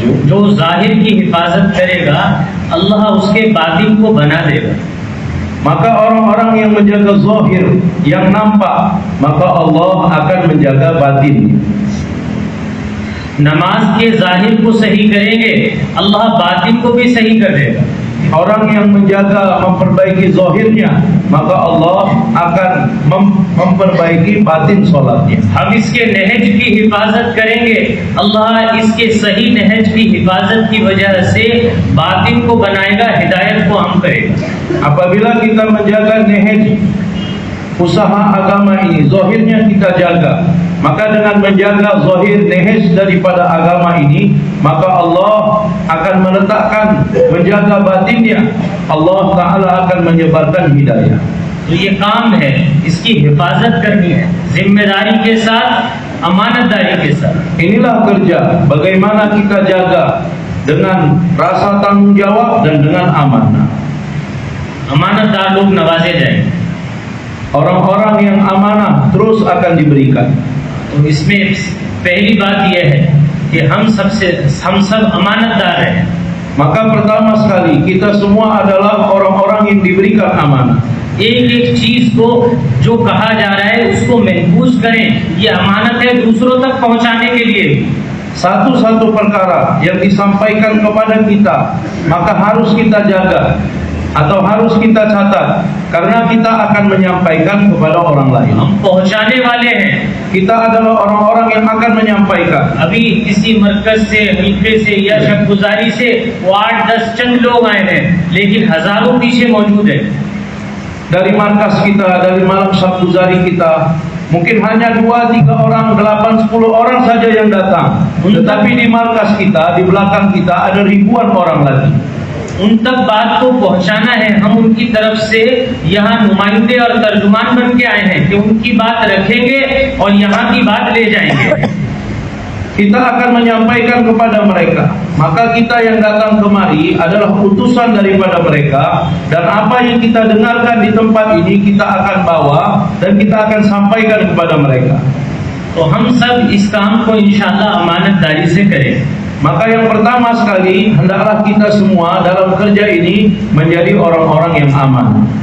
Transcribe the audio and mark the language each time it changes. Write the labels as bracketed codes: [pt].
[hi] जो जाहिर की हिफाजत करेगा अल्लाह उसके बातिन को बना देगा। [id] Maka orang-orang yang menjaga zahir, yang nampak, maka Allah akan menjaga batin. [hi] नमाज के जाहिर को सही करेंगे अल्लाह बातिन को भी सही कर देगा। [id] Orang yang menjaga, memperbaiki zahirnya, maka Allah akan memperbaiki batin solatnya. [hi] हम इसके नहज की हिफाजत करेंगे अल्लाह इसके सही नहज की हिफाजत की वजह से बातिन को बनाएगा, हिदायत को हम करेगा। [id] Apabila kita menjaga nehej usaha agama ini, zahirnya kita jaga, maka dengan menjaga zahir nehej daripada agama ini, maka Allah akan meletakkan menjaga batinnya. Allah Ta'ala akan menyebarkan hidayah. [hi] तो ये काम है, इसकी हिफाजत करनी है जिम्मेदारी के साथ, अमानतदारी के साथ। [id] Inilah kerja, bagaimana kita jaga dengan rasa tanggung jawab dan dengan amanah. [hi] अमानतदार लोग नवाजे जाएंगे। [id] Orang-orang yang amanah terus akan diberikan. [hi] तो इसमें पहली बात यह है कि हम सब अमानतदार हैं। [id] Maka pertama sekali kita semua adalah orang-orang yang diberikan amanah. [hi] एक एक चीज को जो कहा जा रहा है उसको महफूज करें। ये अमानत है दूसरों तक पहुंचाने के लिए। [id] Satu-satu perkara yang disampaikan kepada kita maka harus kita jaga atau harus kita catat karena kita akan menyampaikan kepada orang lain. [hi] हम पहुंचाने वाले हैं। [id] Kita adalah orang-orang yang akan menyampaikan. [hi] अभी किसी मरकज से, हल्के से या शबगुजारी से वो 8-10 चंद लोग आए हैं, लेकिन हजारों पीछे मौजूद है। [id] Dari markas kita, dari malam Sabtuzari kita, mungkin hanya 2-3 orang, 8-10 orang saja yang datang. Tetapi di markas kita, di belakang kita ada ribuan orang lagi. [hi] उन तक बात को पहुंचाना है। हम उनकी तरफ से यहाँ नुमाइंदे और तर्जुमान बन के आए हैं कि उनकी बात रखेंगे और यहाँ की बात ले जाएंगे। [id] Kita akan menyampaikan kepada mereka. Maka kita yang datang kemari adalah utusan daripada mereka, dan apa yang kita dengarkan di tempat ini kita akan bawa dan kita akan sampaikan kepada mereka. [hi] तो हम सब इस काम को इंशाअल्लाह अमानतदारी से करें। [id] Maka yang pertama sekali hendaklah kita semua dalam kerja ini menjadi orang-orang yang aman.